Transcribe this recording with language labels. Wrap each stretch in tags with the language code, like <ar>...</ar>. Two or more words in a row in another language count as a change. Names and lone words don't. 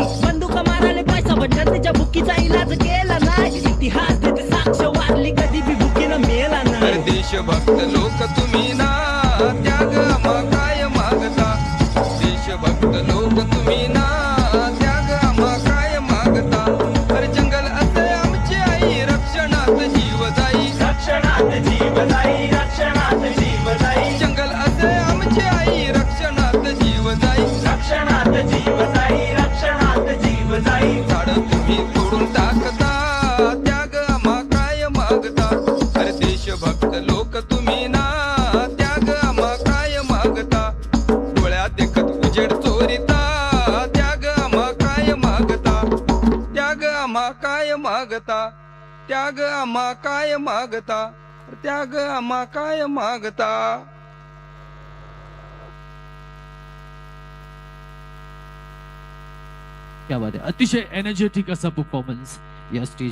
<mr>बंदूक माराले पैसा पण जनतेच्या भुकीचा इलाज केला नाही. इतिहास देते साक्ष, वारली कधी बी भुकीनं मेला नाही. अरे देशभक्त लोक तुम्ही ना, त्याग आम्हा काय मागता. देशभक्त लोक तुम्ही ना, त्याग आम्हा काय मागता. अरे जंगल असे आमची आई, रक्षणात जीव जाई. रक्षणात जीव जाई, रक्षणात जीव जाई. जंगल असे आमची आई, रक्षणात जीव जाई. रक्षणात जीव जाई, रक्षणात जीव जाई. झाड तुम्ही तोडून टाकता, त्याग आम्हा काय मागता. अरे देशभक्त लोक तुम्ही ना, त्याग आम्हा काय मागता. डोळ्यात देखत उजेड चोरीता, त्याग आम्हा काय मागता. त्याग आम्हा काय मागता त्याग आम्हा काय मागता त्याग आम्हा काय मागता</mr> <hi>क्या बात आहे.</hi> <mr>अतिशय एनर्जेटिक असा परफॉर्मन्स या स्टेज</mr>